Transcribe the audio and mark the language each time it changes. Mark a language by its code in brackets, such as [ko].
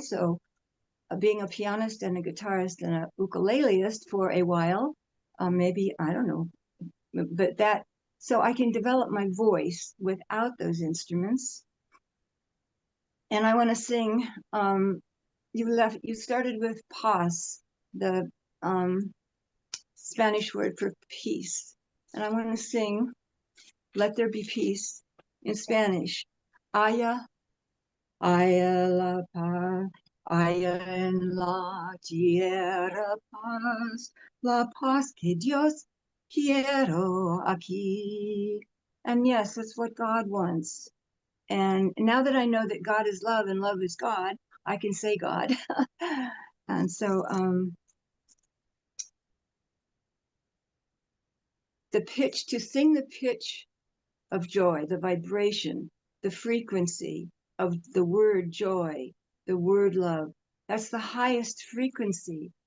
[en] So being a pianist and a guitarist and a ukuleleist for a while, maybe, I don't know, but that, so I can develop my voice without those instruments. And I want to sing, you started with paz, the Spanish word for peace. And I want to sing Let There Be Peace in Spanish. [es] Haya la paz, haya en la tierra paz, la paz que Dios quiero aquí. [en] And yes, that's what God wants. And now that I know that God is love and love is God, I can say God. And so the pitch, to sing the pitch of joy, the vibration, the frequency of the word joy, the word love, that's the highest frequency.